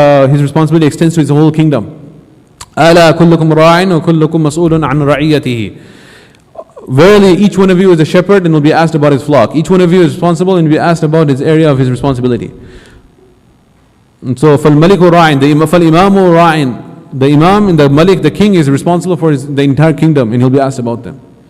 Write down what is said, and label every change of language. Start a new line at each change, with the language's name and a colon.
English: His responsibility extends to his whole kingdom.
Arabic: ألا كلكم راع وكلكم مسؤول عن رعيته.
English: Verily, each one of you is a shepherd and will be asked about his flock. Each one of you is responsible and will be asked about his area of his responsibility. And so,
Arabic: فَالْمَلِكُ رَاعٍ, فَالْإِمَامُ رَاعٍ,
English: the Imam and the Malik, the king, is responsible for the entire kingdom and he'll be asked about them.